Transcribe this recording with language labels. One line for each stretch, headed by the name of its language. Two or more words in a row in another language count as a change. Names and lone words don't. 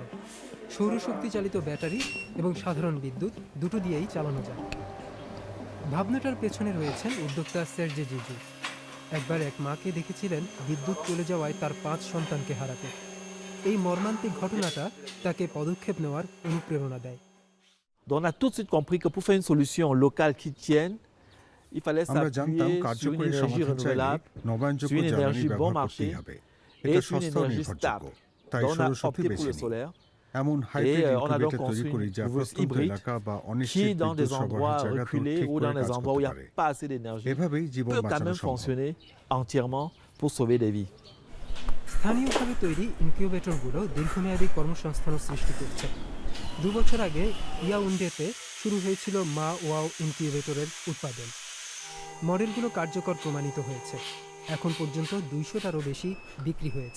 Bangla: সৌরশক্তি চালিত ব্যাটারি এবং সাধারণ বিদ্যুৎ দুটো দিয়েই চালানো যায়। ভাবনাটার পেছনে রয়েছেন উদ্যোক্তা সের্জে জিজু। একবার এক মাকে দেখেছিলেন বিদ্যুৎ চলে যাওয়ায় তার 5 সন্তানকে হারাতে। এই মর্মান্তিক ঘটনাটা তাকে পদক্ষেপ নেওয়ার অনুপ্রেরণা দেয়।
French: On a tout de suite compris que pour faire une solution locale qui tienne, il fallait
Bangla: আমরা জানতাম
French: s'appuyer sur une
Bangla: কার্যকরী
French: énergie
Bangla: সমাধান চাইলে
French: renouvelable,
Bangla: নবায়নযোগ্য
French: sur une
Bangla: জ্বালানি
French: énergie bon
Bangla: ব্যবহার
French: marché
Bangla: করতেই হবে।
French: et
Bangla: এটা
French: sur une
Bangla: সস্তা ও
French: énergie
Bangla: নির্ভরযোগ্য।
French: stable.
Bangla: তাই
French: Donc on a
Bangla: সৌরশক্তি
French: opté pour
Bangla: বেছে
French: le
Bangla: নিই।
French: solaire.
Bangla: এমন হাইব্রিড
French: on a donc
Bangla: ইনকিউবেটর তৈরি
French: construit
Bangla: করি
French: une
Bangla: যা
French: couveuse
Bangla: প্রত্যন্ত
French: hybride
Bangla: এলাকা বা
French: qui,
Bangla: অনিশ্চিত
French: dans des
Bangla: বিদ্যুৎ সরবরাহের
French: endroits
Bangla: জায়গাতেও
French: reculés
Bangla: ঠিক
French: ou
Bangla: করে
French: dans des
Bangla: কাজ
French: endroits où il
Bangla: করতে
French: n'y a
Bangla: পারে।
French: pas assez d'énergie,
Bangla: এভাবেই জীবন
French: peut quand
Bangla: বাঁচানো
French: même
Bangla: সম্ভব।
French: fonctionner entièrement pour sauver des vies.
Bangla: স্থানীয়ভাবে তৈরি ইনকিউবেটরগুলো দীর্ঘমেয়াদী কর্মসংস্থান সৃষ্টি করছে। 2 বছর আগে ইয়াউন্ডেতে শুরু হয়েছিল মা ওয়াও ইনকিউবেটরের উৎপাদন। মডেলগুলো কার্যকর প্রমাণিত হয়েছে। এখন পর্যন্ত 200টারও বেশি বিক্রি হয়েছে।